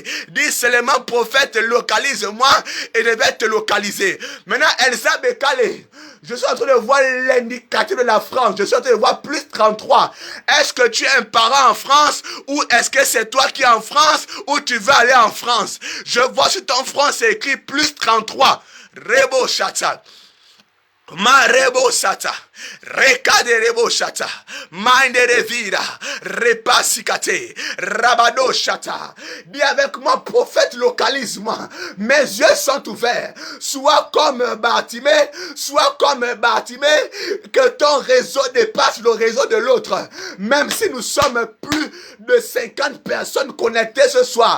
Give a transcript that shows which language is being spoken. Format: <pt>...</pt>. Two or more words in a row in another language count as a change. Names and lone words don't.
<fr>Dis seulement prophète, localise-moi et je vais te localiser. Maintenant, Elsa Bekale, je suis en train de voir l'indicatif de la France. Je suis en train de voir plus 33. Est-ce que tu es un parent en France ou est-ce que c'est toi qui es en France ou tu veux aller en France? Je vois sur ton front, c'est écrit plus 33. Rebo Chata. Marebo Sata. Rekade Rebo Shata. Minde Revira. Repasikate. Rabado Shata. Dis avec moi, prophète, localise-moi. Mes yeux sont ouverts. Soit comme Bartimée, que ton réseau dépasse le réseau de l'autre. Même si nous sommes plus de 50 personnes connectées ce soir.</fr>